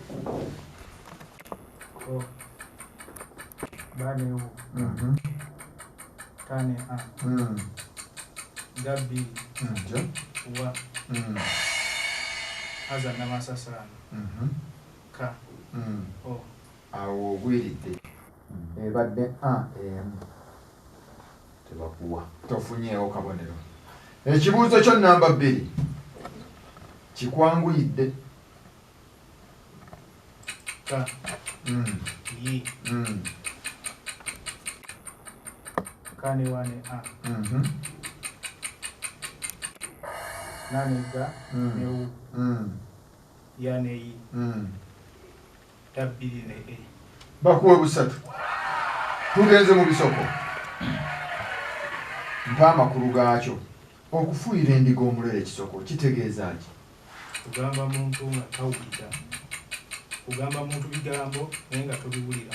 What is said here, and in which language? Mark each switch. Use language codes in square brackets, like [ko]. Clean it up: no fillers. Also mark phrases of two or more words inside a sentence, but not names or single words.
[lg] kane gabbiri wa aza Nabansasaana ka awo ogwiridde ebadde emu tebakuwa tofunyeewo kabonero. Ekibuuzo kyo namba 2 kikwanguyidde. ka yi kane wane nane ga ne u ya ne yi tabbiri ne e. Bakuwe busatu. Tugenze mu bisoko. Mpa amakulu gaakyo. Okufuuyira endiga omulere ekisoko kitegeeza ki? Kugamba muntu nga tawulira. Kugamba muntu bigambo naye nga tobiwulira.